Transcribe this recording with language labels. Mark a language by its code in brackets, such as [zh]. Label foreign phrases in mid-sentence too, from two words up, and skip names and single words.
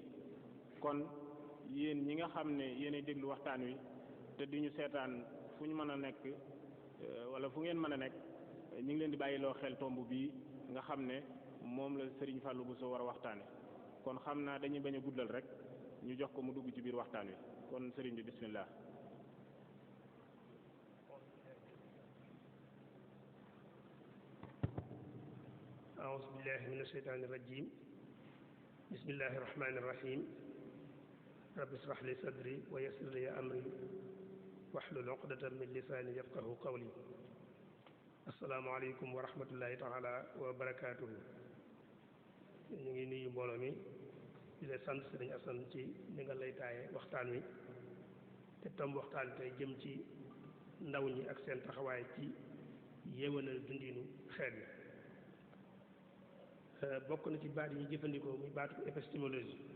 [wo] kon yéen ñi nga xam ne yéenay déglu waxtaan wi te di ñu seetaan fu ñu mën a nekk wala fu ngeen mën a nekk, ñu ngi leen di bàyyiloo xel tomb bii nga xam ne moom la Serigne Fallou Bousso war a waxtaane. kon xam naa dañuy bañ a guddal rek ñu jox ko mu dugg ci biir waxtaan wi. kon Serigne bi bismillah. [ar] أعوذ بالله من الشيطان الرجيم. بسم الله الرحمن الرحيم. رب اشرح لي صدري ويسر لي أمري واحلل عقدة من لساني يفقهوا قولي. السلام عليكم ورحمة الله تعالى وبركاته. [wo] ñu ngi nuyu mbooloo mi di la sant Sëriñ Asan ci ni nga lay taaye waxtaan wi te tomb waxtaan tey jëm ci ndaw ñi ak seen taxawaay ci yéwénal dundinu xeet wi. bokk na ci baat yi ñu jëfandikoo muy baatu épistémologie.